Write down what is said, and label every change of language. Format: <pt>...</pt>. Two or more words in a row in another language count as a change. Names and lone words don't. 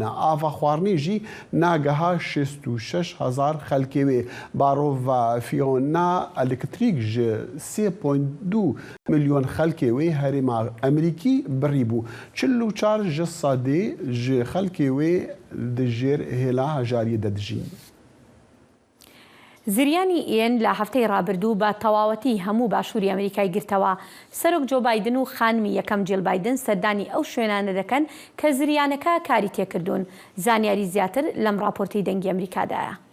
<ku>Ava xwarinê jî nageha 66,000 xelkê wê. Barova Fiona elektrîk ji 3,2 milyon xelkê wê herêma Emerîkî birî bû. 44 ji sedê ji xelkê wê di jêr hêla hejariyê de dijîn.</ku> <ckb>زریانی ئێن لە هەفتەی ڕابردوو بە تەواوەتی هەموو باشووری ئەمریکای گرتەوە. سەرۆک جۆ بایدن و خانمی یەکەم جیل بایدن سەردانی ئەو شوێنانە دەکەن کە زریانەکە کاری تێکردوون. زانیاری زیاتر لەم راپۆرتی دەنگی ئەمریکادایە.</ckb>